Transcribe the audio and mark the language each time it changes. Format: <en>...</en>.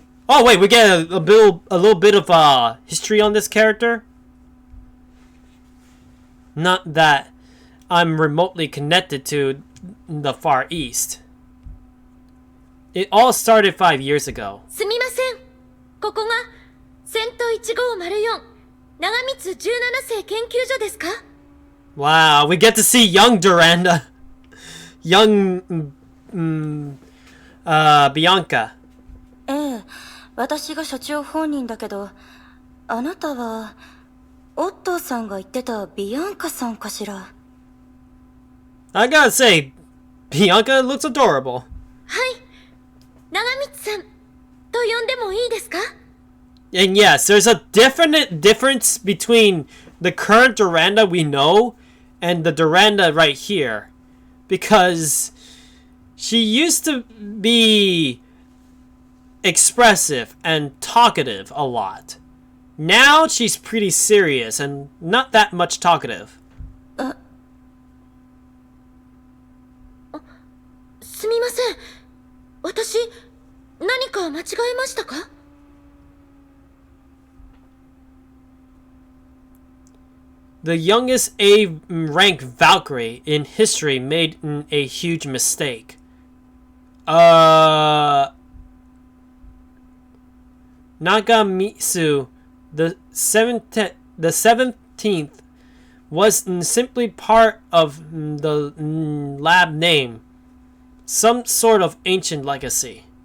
<en>Oh wait, we get a little bit of history on this character. Not that I'm remotely connected to the Far East. It all started 5 years ago.</en> <ja>すみません。ここがセント1504長光17世研究所ですか？</ja> <en>Wow, we get to see young Durandal. Young Bianca.</en> <ja>ええ、私が所長本人だけど、あなたはオットーさんが言ってたビアンカさんかしら。</ja> <en>I gotta say, Bianca looks adorable.</en> <ja>はい、長光さんと呼んでもいいですか？</ja> <en>And yes, there's a definite difference between the current Durandal we know and the Durandal right here. Because she used to be expressive and talkative a lot. Now she's pretty serious and not that much talkative.</en> <ja>すみません。私何か間違えましたか？</ja> <en>The youngest A-rank Valkyrie in history made a huge mistake. Nagamitsu, the 17th, was simply part of the lab name, some sort of ancient legacy.</en>